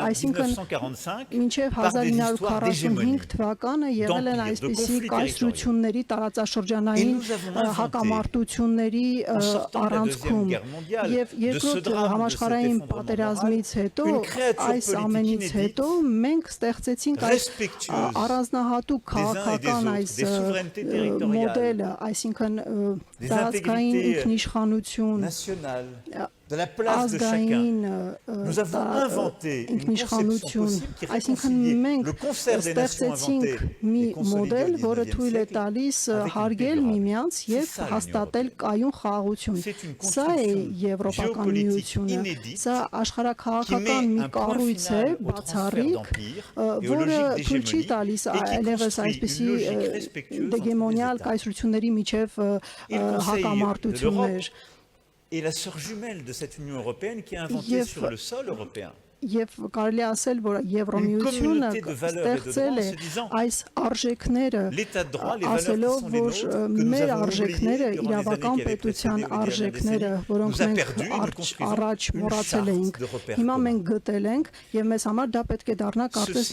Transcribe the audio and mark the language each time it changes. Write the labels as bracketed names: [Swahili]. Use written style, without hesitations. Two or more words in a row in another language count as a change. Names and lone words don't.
[Armenian] այսինքն 1945 մինչև [French] par des histoires d'hégémonie, [Armenian] 1945 թվականը եղել են [French] d'empire, de [Armenian] այսպիսի [French] conflits [Armenian] կայսրությունների տարածաշրջանային հակամարտությունների առանցքում եւ երկրորդ համաշխարհային պատերազմից հետո այս ամենից հետո մենք ստեղծեցինք այս առանձնահատուկ քաղաքական այս մոդելը, այսինքն տարածքային ինքնիշխանություն, [French] de la place de chacun. Nous avons inventé une conception possible qui réconciliait le concert des nations inventées et consolidées au 19e siècle avec une [Armenian] միմյանց եւ հաստատել կայուն խաղաղություն։ Սա է Եվրոպական միությունը։ Սա աշխարհաքաղաքական մի կառույց է, բացառիկ, որը թույլ չի տալիս այլևս այսպիսի դեգեմոնիալ կայսրությունների միջև հակամարտություններ։ [French] Et la sœur jumelle de cette Union européenne qui a inventé sur le sol européen [Armenian] Եվ կարելի ասել, որ Եվրոմիությունը ստեղծել է այս արժեքները, ասելով, որ մեր արժեքները իրավական պետության արժեքները, որոնք մենք առաջ մոռացել էինք, հիմա մենք գտել ենք եւ մեզ համար դա պետք է դառնա կարծես